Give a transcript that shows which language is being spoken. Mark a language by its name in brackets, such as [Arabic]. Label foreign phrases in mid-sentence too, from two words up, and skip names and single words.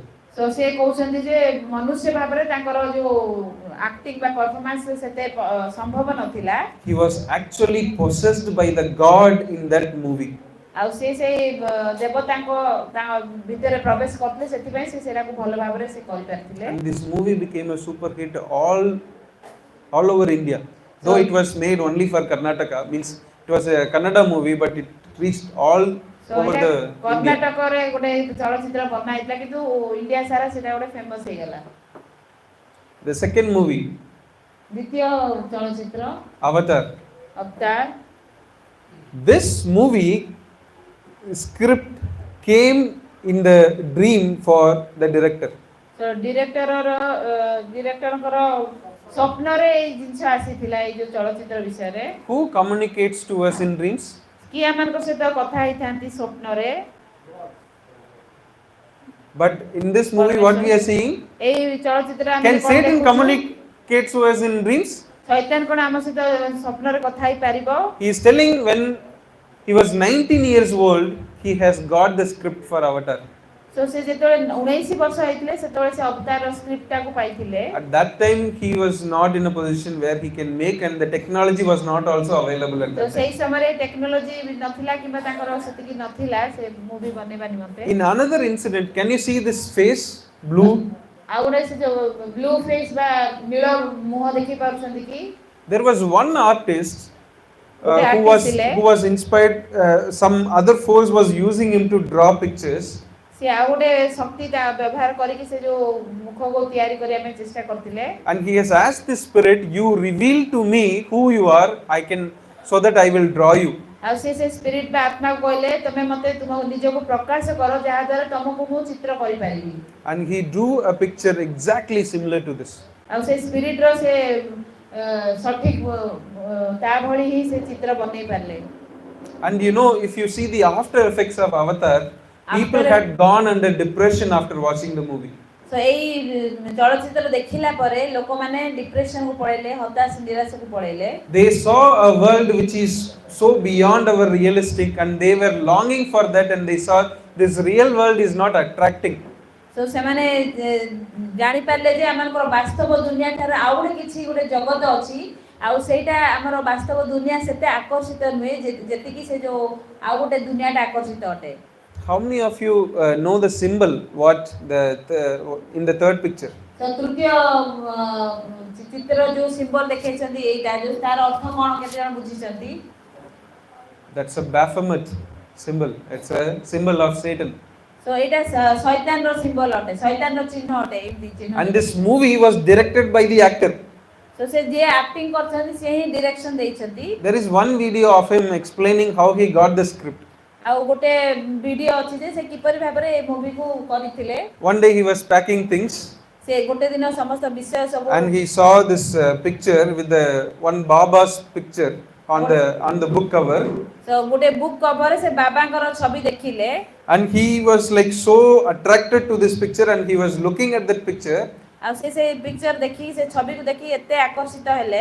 [Odia] So ସେ କହୁଛନ୍ତି ଯେ ମନୁଷ୍ୟ ଭାବରେ ତାଙ୍କର ଯୋଉ ଆକ୍ଟିଂ ବା ପରଫର୍ମାନ୍ସ ସେତେ ସମ୍ଭବ ନଥିଲା. [English] He was actually possessed by the God in that movie. [Odia] ଆଉ ସେ ସେଇ ଦେବତାଙ୍କ ଭିତରେ ପ୍ରବେଶ କରିଥିଲେ, ସେଥିପାଇଁ ସେ ସେଟାକୁ ଭଲ ଭାବରେ ସେ କରିପାରିଥିଲେ. [English] And this movie became a super hit all over India. Though it was made only for Karnataka, means it was a Kannada movie, but it reached all over the [Odia] କର୍ଣ୍ଣାଟକରେ ଗୋଟେ ଚଳଚ୍ଚିତ୍ର ବନା ହେଇଥିଲା, କିନ୍ତୁ ଇଣ୍ଡିଆ ସାରା ସେଟା ଗୋଟେ ଫେମସ୍ ହେଇଗଲା. [English] The second movie, [Odia] ଦ୍ୱିତୀୟ ଚଳଚ୍ଚିତ୍ର [English] Avatar. [Odia] ଅବତାର. [English] This movie script came in the dream for the director. [Odia] So ଡିରେକ୍ଟରଙ୍କର ସ୍ୱପ୍ନରେ ଏଇ ଜିନିଷ ଆସିଥିଲା ଏଇ ଯୋଉ ଚଳଚ୍ଚିତ୍ର ବିଷୟରେ. [English] Who communicates to us in dreams? [Odia] କିଏ ଆମମାନଙ୍କ ସହିତ କଥା ହେଇଥାନ୍ତି ସ୍ୱପ୍ନରେ. [English] But in this movie, what we are seeing? [Odia] ଏଇ ଚଳଚ୍ଚିତ୍ର ଆମେ [English] Can Satan communicate to us in dreams? [Odia] ଶୈତାନ କଣ ଆମ ସହିତ ସ୍ୱପ୍ନରେ କଥା ହେଇପାରିବ? [English] He is telling when he was 19 years old, he has got the script for Avatar. [Odia] So ସେ ଯେତେବେଳେ 19 ବର୍ଷ ହେଇଥିଲେ ସେତେବେଳେ ସେ ଅବତାରର ସ୍କ୍ରିପ୍ଟଟାକୁ ପାଇଥିଲେ. [English] At that time he was not in a position where he can make, and the technology was not also available at that time. [Odia] ସେଇ ସମୟରେ ଟେକ୍ନୋଲୋଜି ନଥିଲା କିମ୍ବା ତାଙ୍କର ସେତିକି ନଥିଲା ସେ ମୁଭି ବନେଇବା ନିମନ୍ତେ. [English] In another incident, can you see this face blue? [Odia] ଆଉ ଗୋଟେ ସେ ଯୋଉ [English] blue face [Odia] ବା ନୀଳ ମୁହଁ ଦେଖି ପାରୁଛନ୍ତି କି? [English] There was one artist who was inspired, some other force was using him to draw pictures. [Odia] ସେ ଆଉ ଗୋଟେ ଶକ୍ତି ତା ବ୍ୟବହାର କରିକି ସେ ଯୋଉ ମୁଖକୁ ତିଆରି କରିବା ପାଇଁ ଚେଷ୍ଟା କରିଥିଲେ. [English] And he has asked the spirit, you reveal to me who you are, I can, so that I will draw you. [Odia] ଆଉ ସେ ସ୍ପିରିଟ୍ ବା ଆତ୍ମା କହିଲେ ତମେ ମତେ ତୁମ ନିଜକୁ ପ୍ରକାଶ କର ଯାହା ଦ୍ୱାରା ତମକୁ ମୁଁ ଚିତ୍ର କରିପାରିବି. [English] And he drew a picture exactly similar to this. [Odia] ଆଉ ସେ ସ୍ପିରିଟ୍ ର ସେ ସଠିକ ତା ଭଳି ହିଁ ସେ ଚିତ୍ର ବନେଇ ପାରିଲେ. [English] And you know, if you see the after effects of Avatar, people had gone under depression after watching the movie. [Odia] So ଏଇ ଚଳଚ୍ଚିତ୍ର ଦେଖିଲା ପରେ ଲୋକମାନେ ଡିପ୍ରେସନ କୁ ପଳେଇଲେ, ହତାଶ ନିରାଶ କୁ ପଳେଇଲେ. [English] They saw a world which is so beyond our realistic, and they were longing for that, and they saw this real world is not attracting. [Odia] So ସେମାନେ ଜାଣି ପାରିଲେ ଯେ ଆମଙ୍କର ବାସ୍ତବ ଦୁନିଆ ଠାରୁ ଆଉ କିଛି ଗୋଟେ ଜଗତ ଅଛି, ଆଉ ସେଇଟା ଆମର ବାସ୍ତବ ଦୁନିଆ ସେତେ ଆକର୍ଷିତ ନୁହେଁ ଯେତିକି ସେ ଯୋଉ ଆଉ ଗୋଟେ ଦୁନିଆଟା ଆକର୍ଷିତ ଅଟେ. [English] How many of you know the symbol what in the third picture? [Odia] So ତୃତୀୟ ଚିତ୍ର ଯୋଉ ସିମ୍ବଲ ଦେଖେଇଛନ୍ତି ଏଇଟା ଯୋଉ ତାର ଅର୍ଥ କଣ କେତେ ଜଣ ବୁଝିଛନ୍ତି? [English] That's a Baphomet symbol. It's a symbol of Satan. [Odia] So ଏଇଟା ଶୈତାନର ସିମ୍ବଲ ଅଟେ, ଶୈତାନର ଚିହ୍ନ ଅଟେ ଏମିତି ଚିହ୍ନ. [English] And this movie was directed by the actor. [Odia] So ସେ ଯେ ଆକ୍ଟିଂ କରୁଛନ୍ତି ସେ ହିଁ ଡିରେକ୍ସନ ଦେଇଛନ୍ତି. [English] There is one video of him explaining how he got the script. [Odia] ଆଉ ଗୋଟେ ଭିडिଓ ଅଛି ଯେ ସେ କିପରି ଭାବରେ ଏ ମୁଭି କୁ କରିଥିଲେ. [English] One day he was packing things. [Odia] ସେ ଗୋଟେ ଦିନ ସମସ୍ତ ବିଷୟ ସବୁ. [English] And he saw this picture with the one Baba's picture on the book cover. [Odia] So ଗୋଟେ [English] book cover [Odia] ସେ ବାବାଙ୍କର ଛବି ଦେଖିଲେ. [English] And he was like so attracted to this picture, and he was looking at that picture. [Odia] ଆଉ ସେ ପିକ୍ଚର ଦେଖି ସେ ଛବିକୁ ଦେଖି ଏତେ ଆକର୍ଷିତ ହେଲେ.